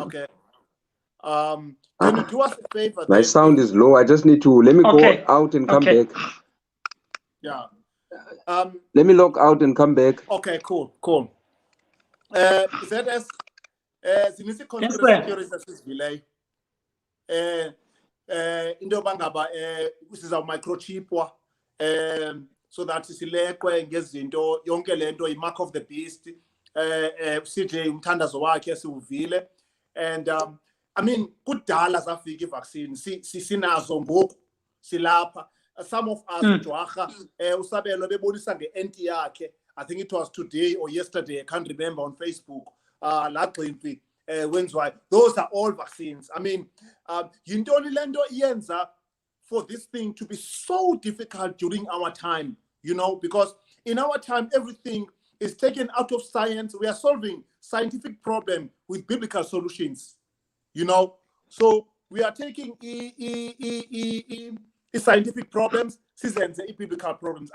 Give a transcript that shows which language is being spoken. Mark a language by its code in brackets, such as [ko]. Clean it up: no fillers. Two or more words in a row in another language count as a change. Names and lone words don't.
[en] Okay. Can you do us a favor? My sound is low. I just need to let me go out and come back. Yeah. Let me log out and come back. Okay, cool. [xh] ZS, [en] since conspiracy theories [xh] asizivile, into yobangaba siza microchipwa [en] so that [xh] silekwe ngezinto yonke lento i- [en] mark of the beast, [xh] CJ umthandazo wakhe siwuvile. [en] And I mean, [xh] kudala zafika i-vaccine sinazo ngoku silapha. [en] Some of us [xh] ujwaha usabelo bebonisa nge-anti yakhe. [en] I think it was today or yesterday, I can't remember, on Facebook. Those are all vaccines. I mean, [xh] yintoni lento iyenza [en] for this thing to be so difficult during our time, you know, because in our time everything is taken out of science. We are solving scientific problem with biblical solutions, you know. So we are taking scientific problems, seasons, biblical problems.